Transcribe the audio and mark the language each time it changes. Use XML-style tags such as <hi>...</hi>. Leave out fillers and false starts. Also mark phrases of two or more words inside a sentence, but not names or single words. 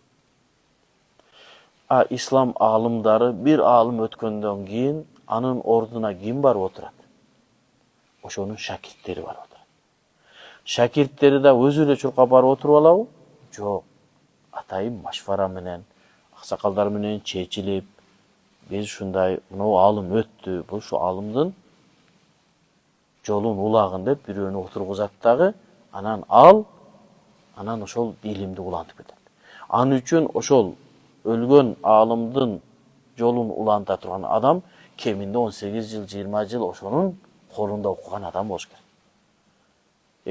<ky>Ислам алымдары бир алым өткөндөн кийин анын ордуна ким барып отурат? Ошонун шакирттери барып отурат. Шакирттери да өзү эле чуркап барып отуруп алабы? Жок. Атайын машвара менен, аксакалдар менен чечилип, Биз шундай мынау алым өттү. Бу шу алымдын жолун улагын деп бирөөнү отургузат дагы, анан ал анан ошол илимди улантып кетет. Аны үчүн ошол өлгөн алымдын жолун уланта турган адам кеминде 18 жыл, 20 жыл ошонун колунда окуган адам болуш керек.</ky>